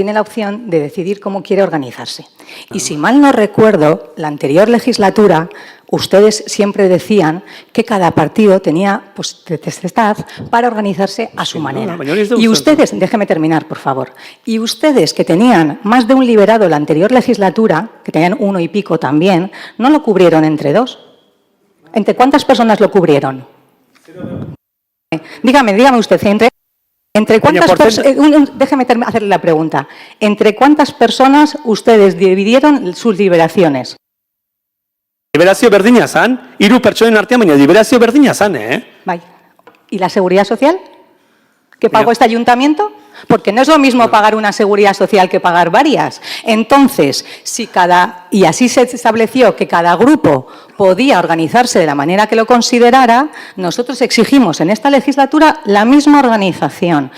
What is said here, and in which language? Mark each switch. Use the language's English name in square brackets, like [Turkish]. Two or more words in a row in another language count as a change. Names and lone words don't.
[Spanish] tiene la opción de decidir cómo quiere organizarse. Y si mal no recuerdo, la anterior legislatura, ustedes siempre decían que cada partido tenía potestad para organizarse a su manera. Y ustedes, déjeme terminar, por favor, y ustedes que tenían más de un liberado la anterior legislatura, que tenían 1 y pico también, ¿no lo cubrieron entre 2? ¿Entre cuántas personas lo cubrieron? Dígame usted, ¿entre cuántas personas? Déjeme hacerle la pregunta. ¿Entre cuántas personas ustedes dividieron sus liberaciones? [Basque] Liberazio berdina zan, 3 pertsonen artean, baina liberazio berdina zan, Bai. [Spanish] ¿Y la seguridad social? ¿Que pagó este ayuntamiento? Porque no es lo mismo pagar una seguridad social que pagar varias. Entonces, y así se estableció que cada grupo podía organizarse de la manera que lo considerara, nosotros exigimos en esta legislatura la misma organización.